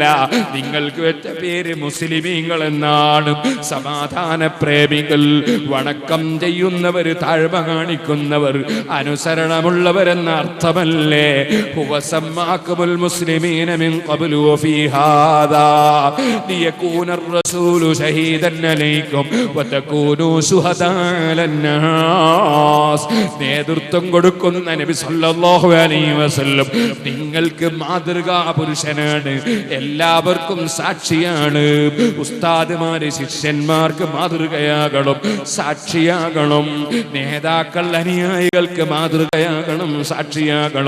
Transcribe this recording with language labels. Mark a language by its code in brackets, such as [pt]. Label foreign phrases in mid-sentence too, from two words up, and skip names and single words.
[ml] നിങ്ങൾക്ക് വെച്ച പേര് മുസ്ലിമീങ്ങൾ എന്നാണ്. സമാധാന പ്രേമികൾ, വണക്കം ചെയ്യുന്നവർ, താഴ്മ കാണിക്കുന്നവർ, അനുസരണമുള്ളവരെന്ന അർത്ഥമല്ലേ. [ar] هو سماكم المسلمين من قبل وفي هذا ليكون الرسول شهيدا عليكم وتكونوا شهداء على الناس. [ml] നേതൃത്വം കൊടുക്കുന്ന നബി [ar] صلى الله عليه وسلم [ml] നിങ്ങൾക്ക് മാതൃകാ പുരുഷനാണ്, എല്ലാവർക്കും സാക്ഷിയാണ്. ഉസ്താദുമാര്, ശിഷ്യന്മാർ, പുരുഷന്മാർക്ക് മാതൃകയാകണം, സാക്ഷിയാകണം. നേതാക്കൾ അനുയായികൾക്ക് മാതൃകയാകണം, സാക്ഷിയാകണം.